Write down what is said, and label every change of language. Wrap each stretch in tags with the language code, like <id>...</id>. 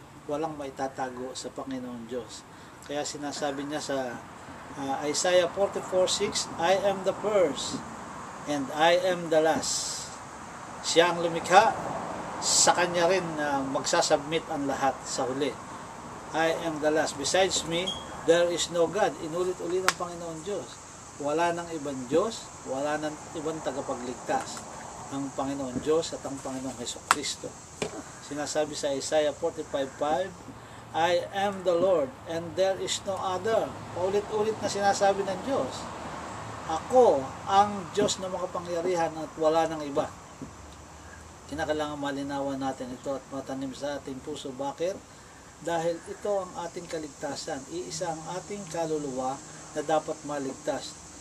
<tl>Walang maitatago sa Panginoon Diyos. Kaya sinasabi niya sa Isaiah 44:6,</tl> <en>I am the first and I am the last.</en> <tl>Siya ang lumikha, sa kanya rin magsasubmit ang lahat sa huli.</tl> <en>I am the last. Besides me, there is no God.</en> <tl>Inulit-ulit ng Panginoon Diyos. Wala nang ibang Diyos, wala nang ibang tagapagligtas. Ang Panginoon Diyos at ang Panginoong Jesucristo. Sinasabi sa</tl> <en>Isaiah 45:5, I am the Lord and there is no other.</en> <tl>Paulit-ulit na sinasabi ng Diyos. Ako ang Diyos na makapangyarihan at wala nang iba. Kinakailangan malinawan natin ito at matanim sa ating puso. Bakit? Dahil ito ang ating kaligtasan. Iisa ang ating kaluluwa na dapat maligtas.</tl>